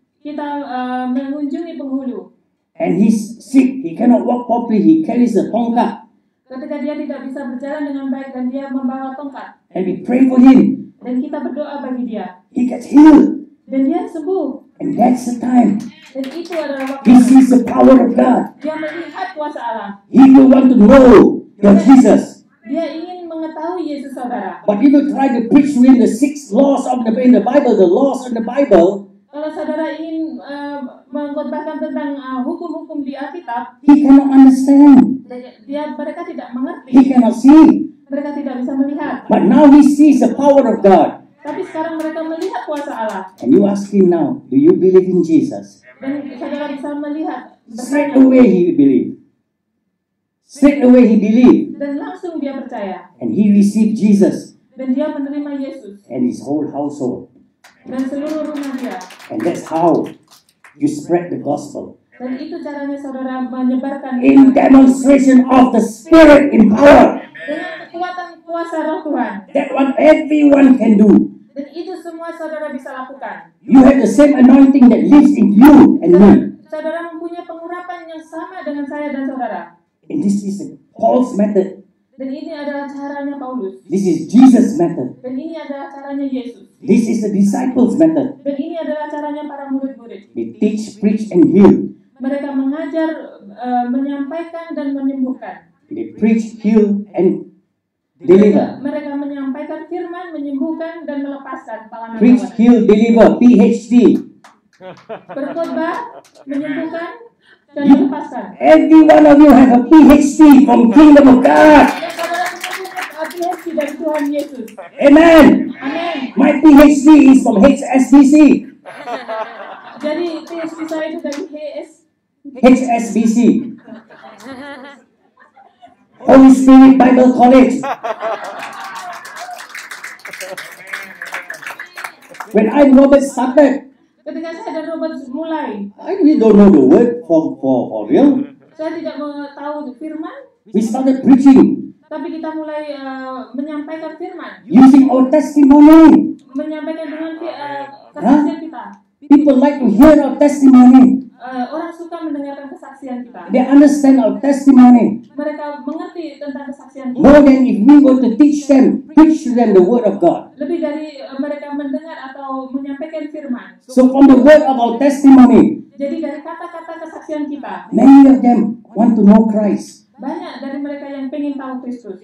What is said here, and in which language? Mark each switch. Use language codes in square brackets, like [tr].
[id] kita mengunjungi penghulu. [en] And he's sick, he cannot walk properly, he carries a [id] tongkat. Ketika dia tidak bisa berjalan dengan baik dan dia membawa tongkat. [en] And we pray for him. [id] Dan kita berdoa bagi dia. [en] He gets healed. [id] Dan dia sembuh. [en] And that's the time. [id] Dan itu adalah waktu. [en] He sees the power of God. [id] Dia melihat kuasa Allah. [en] He will want to know your Jesus. [id] Dia ingin mengetahui Yesus saudara. [en] But if you try to preach to him the 6 laws of in the Bible, the laws in the Bible, [id] Kalau saudara ingin mengkhotbahkan tentang hukum-hukum di Alkitab, [en] he cannot understand. [id] mereka tidak mengerti. [en] He cannot see. [id] Mereka tidak bisa melihat. [en] But now he sees the power of God. [id] Tapi sekarang mereka melihat kuasa Allah. [en] And you ask him now, do you believe in Jesus? [id] Dan saudara bisa melihat. [en] Straight away he believed. Straight away he believed. [id] Dan langsung dia percaya. [en] And he received Jesus. [id] Dan dia menerima Yesus. [en] And his whole household. [id] Dan seluruh rumah dia. [en] And that's how you spread the gospel. [id] Dan itu caranya saudara menyebarkan. [en] In demonstration of the Spirit in power. [id] Dengan kekuatan kuasa Roh Tuhan. [en] That what everyone can do. [id] Dan itu semua saudara bisa lakukan. [en] You have the same anointing that lives in you and me. [id] Saudara mempunyai pengurapan yang sama dengan saya dan saudara. [en] And this is Paul's method. [id] Dan ini adalah caranya Paulus. [en] This is Jesus' method. [id] Dan ini adalah caranya Yesus. [en] This is the disciples' method. [id] Dan ini adalah caranya para murid-murid. [en] They teach, preach, and heal. [id] Mereka mengajar, menyampaikan dan menyembuhkan. [en] They preach, heal, and deliver. [id] Mereka menyampaikan firman, menyembuhkan dan melepaskan tawanan. [en] Preach, heal, deliver. PhD. [id] Berkhotbah, menyembuhkan dan melepaskan. [en] Every one of you have a PhD from Kingdom of God. [id] Dan saudara punya PhD dari Tuhan Yesus. [en] Amen. [id] Amin. [en] My PhD is from HSBC. [id] Jadi PhD saya itu dari HSBC. [en] Holy Spirit Bible College. When I Robert started, [id] Ketika saya dan Robert mulai, [en] I really don't know the word for real. [id] saya tidak tahu firman, [en] We started preaching [id] tapi kita mulai menyampaikan firman, [en] using our testimony. [id] menyampaikan dengan kesaksian kita. [en] People like to hear our testimony. [id] Orang suka mendengarkan kesaksian kita. [en] They understand our testimony [id] Mereka mengerti tentang kesaksian kita. [en] more than if we were to teach them, preach to them the word of God. [id] Lebih dari mereka mendengar atau menyampaikan firman. [en] So from the word of our testimony, [id] Jadi dari kata-kata kesaksian kita, [en] many of them want to know Christ. [id] banyak dari mereka yang pengen tahu Kristus.